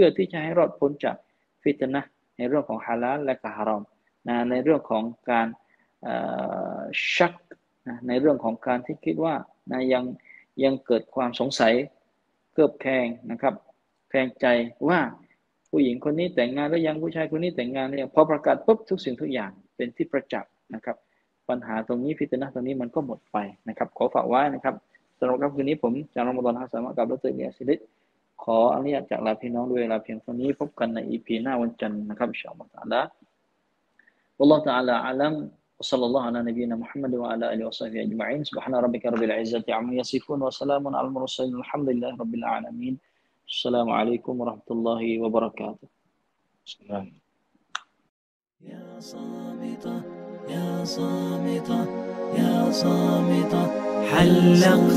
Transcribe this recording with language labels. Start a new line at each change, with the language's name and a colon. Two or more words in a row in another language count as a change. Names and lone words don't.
Thai: ที่จะให้รอดพ้นจากฟิตนะห์ในเรื่องของฮาลาลและก็ฮารอมนะในเรื่องของการชักนะในเรื่องของการที่คิดว่านะยังเกิดความสงสัยเกือบแคลงนะครับแคลงใจว่าผู้หญิงคนนี้แต่งงานหรือยังผู้ชายคนนี้แต่งงานหรือยังพอประกาศปุ๊บทุกสิ่งทุกอย่างเป็นที่ประจักษ์นะครับปัญหาตรงนี้ฟิตนะห์ตรงนี้มันก็หมดไปนะครับขอฝากไว้นะครับสำหรับค่ำคืนนี้ผมจากรอมฎอนฮะสามะกับดร. อิลยาส ศิริขออนุญาตจากลาพี่น้องด้วยเวลาเพียงเท่านี้พบกันใน EP หน้าวันจันทร์นะครับ
Arabic: إن شاء الله تعالى والله تعالى أعلم وصلى الله على نبينا محمد وعلى آله وصحبه أجمعين سبحان ربك رب العزة عما يصفون وسلام على المرسلين الحمد لله رب العالمين السلام عليكم ورحمة الله وبركاته يا صامتة يا صامتة يا صامتة حلقت